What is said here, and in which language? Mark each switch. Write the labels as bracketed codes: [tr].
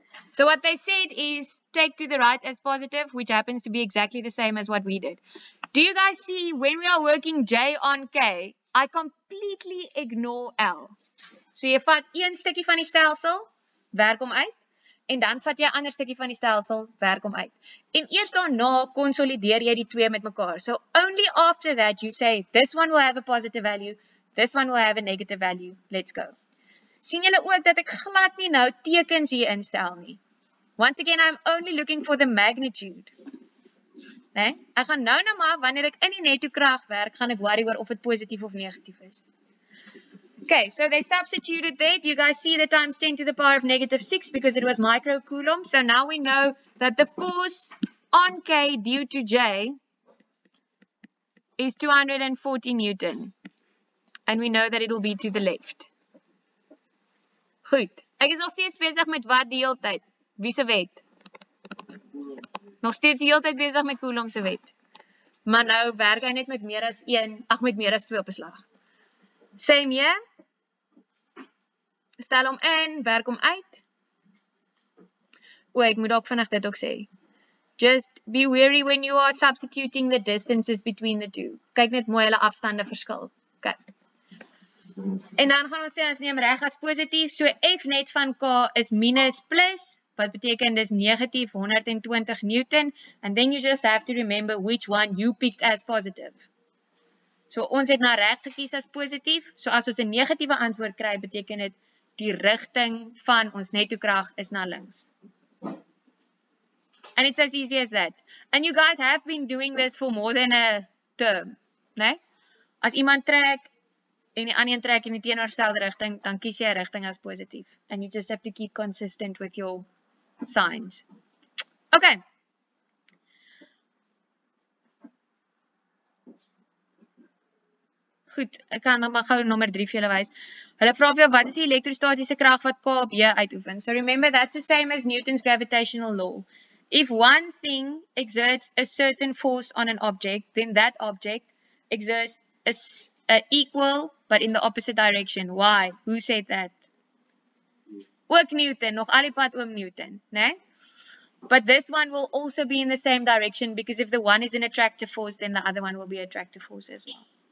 [en] So what they said is take to the right as positive, which happens to be exactly the same as what we did. Do you guys see when we are working J on K, I completely ignore L. [af] So jy vat een stukkie van die stelsel, werk hom uit, en dan vat jy 'n ander stukkie van die stelsel, werk hom uit. En eers daarna konsolideer jy die twee met mekaar. [en] So only after that you say this one will have a positive value, This one will have a negative value. Let's go. [af] Sien julle ook dat ek glad nie nou tekens hier instel nie. [en] Once again, I'm only looking for the magnitude. Nee? [af] Ek gaan nou maar, wanneer ek in die netto krag werk, gaan ek worry oor of het positief of negatief is. [en] Okay, so they substituted there. Do you guys see the times 10 to the power of negative 6 because it was microcoulomb? So now we know that the force on K due to J is 240 Newton. And we know that it will be to the left. [af] Goed. Ek is nog steeds bezig met wat die hele tyd? Wie se wet? Nog steeds die hele tyd bezig met Coulomb se wet. Maar nou werk hy net met meer as 2 op 'n slag. [en] Same here. [af] Stel hom in, werk hom uit. Ek moet ook vinnig dit ook sê. [en] Just be wary when you are substituting the distances between the two. [af] Kyk net mooi hulle afstande verskil. Okay. En dan gaan ons sê ons neem reg as positief. So F net van K is minus plus, wat beteken dis negatief 120 Newton. [en] And then you just have to remember which one you picked as positive. [af] So ons het na regs gekies as positief. So as ons 'n negatiewe antwoord kry, beteken dit die rigting van ons netto krag is na links. [en] And it's as easy as that. And you guys have been doing this for more than a term, né? [af] As iemand trek en die ander een trek in die teenoorgestelde rigting, dan kies jy 'n rigting as positief. [en] And you just have to keep consistent with your signs. Okay. [af] Goed, ek kan nog maar gou nommer 3 vir julle wys. Hulle vra vir jou, wat is die elektrostatiese krag wat K op J uitoefen? [en] So remember, that's the same as Newton's gravitational law. If one thing exerts a certain force on an object, then that object exerts a equal but in the opposite direction. Why? Who said that? [af] Ook Newton, nog al die pad oom Newton, né? [en] But this one will also be in the same direction because if the one is an attractive force, then the other one will be an attractive force as well.